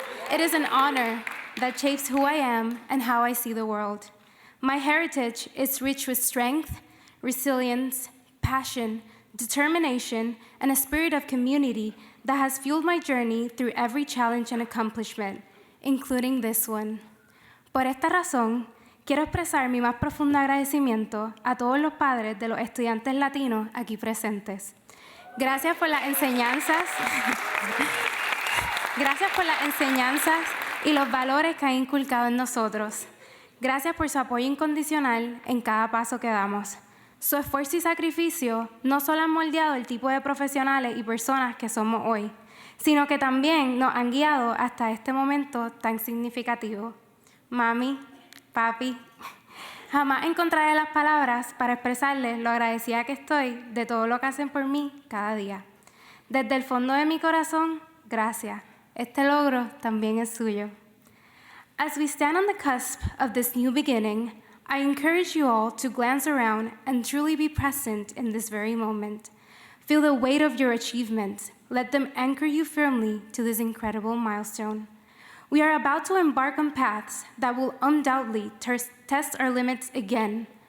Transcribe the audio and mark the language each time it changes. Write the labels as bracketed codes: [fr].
[en] It is an honor that shapes who I am and how I see the world. My heritage is rich with strength, resilience, passion, determination, and a spirit of community that has fueled my journey through every challenge and accomplishment, including this one. [es] Por esta razón, quiero expresar mi más profundo agradecimiento a todos los padres de los estudiantes latinos aquí presentes. Gracias por las enseñanzas. Gracias por las enseñanzas y los valores que han inculcado en nosotros. Gracias por su apoyo incondicional en cada paso que damos. Su esfuerzo y sacrificio no solo han moldeado el tipo de profesionales y personas que somos hoy, sino que también nos han guiado hasta este momento tan significativo. Mami, papi, jamás encontraré las palabras para expresarles lo agradecida que estoy de todo lo que hacen por mí cada día. Desde el fondo de mi corazón, gracias. Este logro también es suyo. [en] As we stand on the cusp of this new beginning, I encourage you all to glance around and truly be present in this very moment. Feel the weight of your achievements. Let them anchor you firmly to this incredible milestone. We are about to embark on paths that will undoubtedly test our limits again.